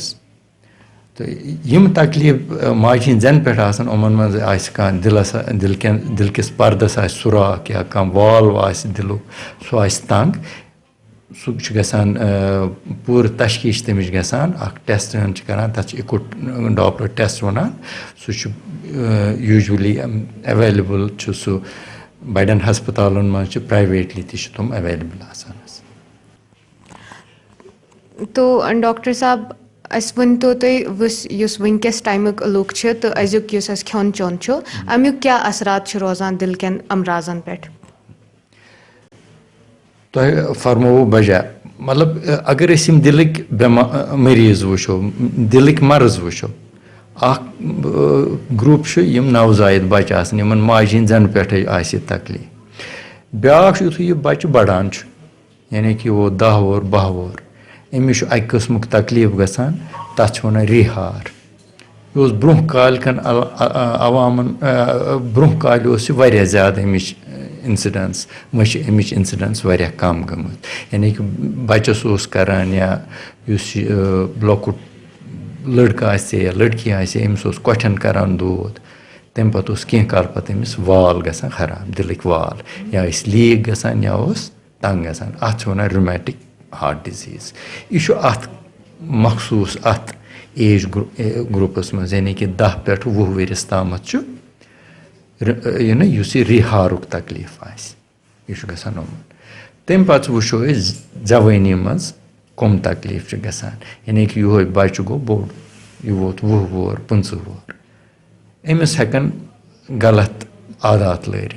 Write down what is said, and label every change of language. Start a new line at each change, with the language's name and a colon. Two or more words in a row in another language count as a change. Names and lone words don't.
Kashmiri: तो यम तकलीफ माज हिंद जन पे उमन मज कह दिल किस पर्दस सुराख या कह वाल दिलुक सो तंग सह गसान पूर तशखीश तमिश गसान टेस्ट करान तथ इकुट
English: Doppler test
Kashmiri: वनान सह
English: usually available
Kashmiri: सह बड़न हस्पतालन मज प्राइवेटली तुम अवेलेबल आसान। तो डॉक्टर साहब अस वन तो युस वनकस टाइमुक लुक तो अजुक युस अस खोन चोन अमुक क्या असरात रोजान दिल के अमराजन पे। तो फरमो बजा मतलब अगर यम दिलक मरीज वो दिलक मर्ज वो ग्रुप यम नवजायद बच्चे आसान यमन माज हिंद जन पे तकलीफ। ब्याक युथु यह बच्चे बढ़ान यानी कि वो 10 वोर 12 वोर अमिस अक किस्मुक तकलीफ गसान तथ वन रिहार। यह ब्रोह काल कन अवामन ब्रोह काल वारिया ज्यादा अमिच इंसिडेंस अमिच इंसिडेंस वारिया कम गमत। यानी कि बच्चस करान या लकुट लड़का आसे या लड़की आसे अमिस कोठन करान दूध तम पे कह काल पे अमिस वाल गसान खराब दिलक वाल या लीक गसान या तंग गसान अत वन
English: rheumatic heart disease.
Kashmiri: यह मखसूस अत
English: age groups
Kashmiri: मज यानी कि 10 पे 20 वरिस तामत रिहारुक तकलीफ यह गसान तम पे वो जवानी मज कम तकलीफ गसान यानी कि यह बच्चे गो बोड़ यह वोत 20 वोर 25 वोर अमिस हेकन गलत आदात लरित।